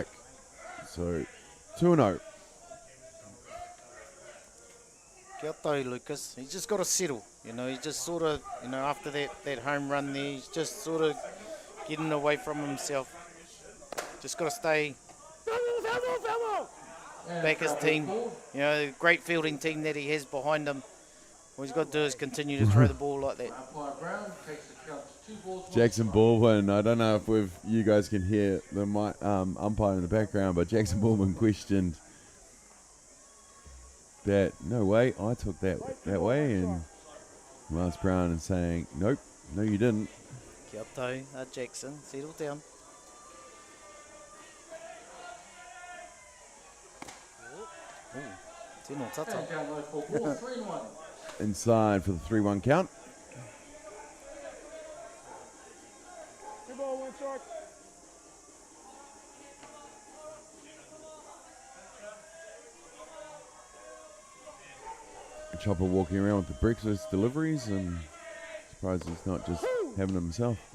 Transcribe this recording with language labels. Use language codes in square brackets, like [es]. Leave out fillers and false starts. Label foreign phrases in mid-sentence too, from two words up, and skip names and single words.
[en] So 2-0. [mi] Kia tau, Lucas. [en] He's just got to settle. You know, he's just sort of, you know, after that home run there, he's just sort of getting away from himself. Just got to stay back his team. You know, the great fielding team that he has behind him. All he's got to do is continue to throw the ball like that. Brown takes the count to 2 balls. Jackson Baldwin, I don't know if you guys can hear the umpire in the background, but Jackson Baldwin questioned that, no way, I took that way, and Lance Brown is saying, nope, no you didn't. [mi] Kia tau, Jackson, [en] settle down. [mi] Tino tata. [en] And down low for ball, 3-1. Inside for the 3-1 count. Chopper walking around with the breakfast deliveries, and surprised he's not just having them himself.